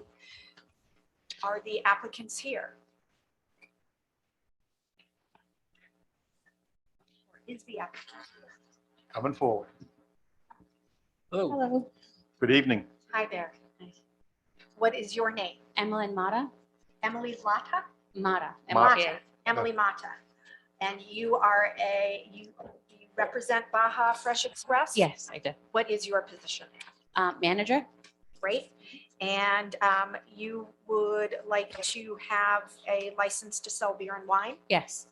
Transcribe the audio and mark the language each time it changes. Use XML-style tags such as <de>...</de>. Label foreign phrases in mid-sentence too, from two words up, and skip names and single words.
<en>Are the applicants here? Or is the applicant here? Coming forward. Hello. Hello, Good evening. Hi there. What is your name? Emily Mata. Emily Lata? Mata. Mata. MTA. Emily Mata. And you are you represent Baja Fresh Express? Yes, I do. What is your position? Manager? Great. And you would like to have a license to sell beer and wine? Yes.</en>